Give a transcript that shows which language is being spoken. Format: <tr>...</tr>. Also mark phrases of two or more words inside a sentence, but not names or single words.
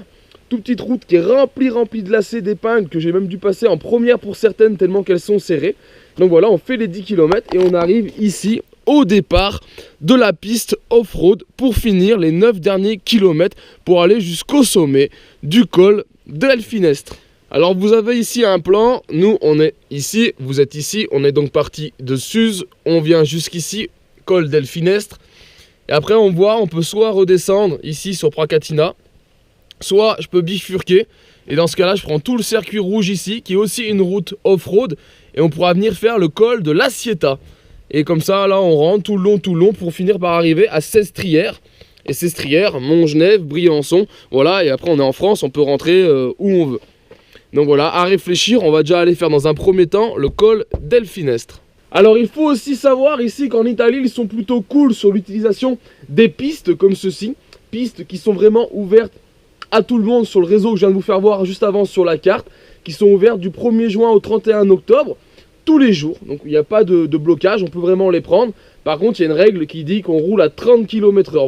<fr>Toute petite route qui est remplie de lacets d'épingles, que j'ai même dû passer en première pour certaines tellement qu'elles sont serrées. Donc voilà, on fait les 10 km et on arrive ici au départ de la piste off-road pour finir les 9 derniers kilomètres pour aller jusqu'au sommet du col del Finestre. Alors vous avez ici un plan, nous on est ici, vous êtes ici, on est donc parti de Suse, on vient jusqu'ici, col del Finestre. Et après on voit, on peut soit redescendre ici sur Pracatina, soit je peux bifurquer. Et dans ce cas là je prends tout le circuit rouge ici, qui est aussi une route off-road. Et on pourra venir faire le col de la Sieta. Et comme ça là on rentre tout le long pour finir par arriver à Sestrières. Et Sestrières, Montgenèvre, Briançon, voilà. Et après on est en France, on peut rentrer où on veut. Donc voilà, à réfléchir, on va déjà aller faire dans un premier temps le col del Finestre. Alors il faut aussi savoir ici qu'en Italie ils sont plutôt cool sur l'utilisation des pistes comme ceci. Pistes qui sont vraiment ouvertes à tout le monde sur le réseau que je viens de vous faire voir juste avant sur la carte. Qui sont ouvertes du 1er juin au 31 octobre, tous les jours. Donc il n'y a pas de blocage, on peut vraiment les prendre. Par contre il y a une règle qui dit qu'on roule à 30 km/h.</fr>